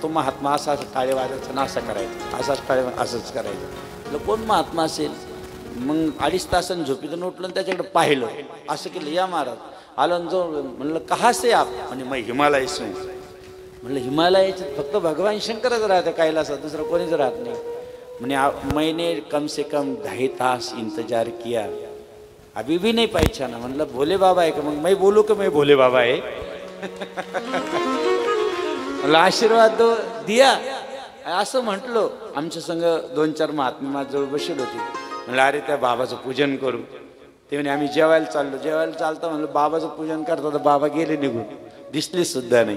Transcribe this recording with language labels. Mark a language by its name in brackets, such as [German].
[Marathi] तो महात्मा असा टाळे वाजायचा ना, असं करायचं, असाच टाळे असंच करायचं. कोण महात्मा असेल. मग 2.5 तासांनी झोपीतून उठलं आणि त्याच्याकडे पाहिलं. असं केलं, या महाराज आलं जो. म्हणलं [Hindi] कहा से आप. [Marathi] म्हणजे मग हिमालय से. म्हणलं हिमालयाचे फक्त भगवान शंकरच राहतं कैलासात, दुसरं कोणीच राहत नाही. [Hindi] म्हणे मैंने कम से कम 2.5 तास इंतजार किया, अभी भी नहीं पहचाना. [Marathi] म्हणलं भोले बाबा आहे का. मग [Hindi] मैं बोलू का मैं भोले बाबा [Marathi] आहे. मला आशीर्वाद दिया असं म्हटलो. आमच्या संग 2-4 महात्मा माझ्याजवळ बसले होते. म्हणलं अरे त्या बाबाचं पूजन करू. ते म्हणे आम्ही जेवायला चाललो. जेवायला चालतं म्हणलं बाबाचं पूजन करता तर बाबा गेले निघून, दिसले सुद्धा नाही.